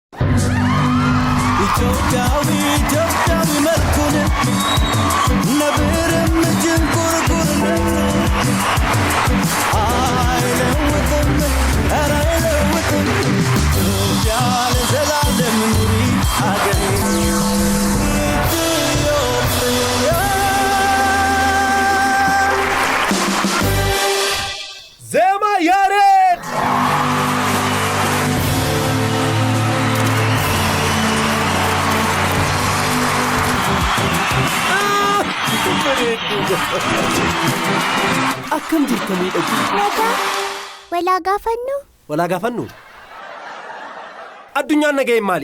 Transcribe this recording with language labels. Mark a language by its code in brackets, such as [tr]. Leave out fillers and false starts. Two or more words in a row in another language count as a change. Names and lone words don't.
[am] ኢትዮጵያዊ መልኩን ነብርም ጅንጉርጉርነት አይለውጥም ኧረ አይለውጥም ያለ ዘላለም ኑሪ አገሬ [om] ኢትዮጵያ ዜማ ያሬድ akkam jirtanii dhagi nagaa walaa gaafannu addunyaan nageen maali